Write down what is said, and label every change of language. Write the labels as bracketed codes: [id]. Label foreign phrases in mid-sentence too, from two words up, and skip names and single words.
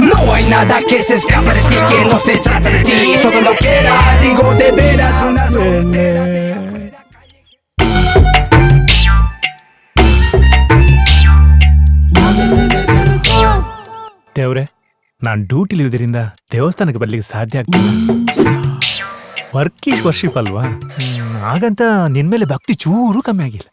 [es] No hay nada que se escape de ti, que no se trata de ti. Todo lo que era, digo de veras, una soltera de afuera [kn] ದೇವ್ರೆ, ನಾನು ಡ್ಯೂಟಿಲಿ ಇರೋದ್ರಿಂದ ದೇವಸ್ಥಾನಕ್ಕೆ ಬರ್ಲಿಕ್ಕೆ ಸಾಧ್ಯ ಆಗ್ತಿಲ್ಲ. [en] work is worship [kn] ಅಲ್ವಾ, ಹಾಗಂತ ನಿನ್ಮೇಲೆ ಭಕ್ತಿ ಚೂರು ಕಮ್ಮಿ ಆಗಿಲ್ಲ.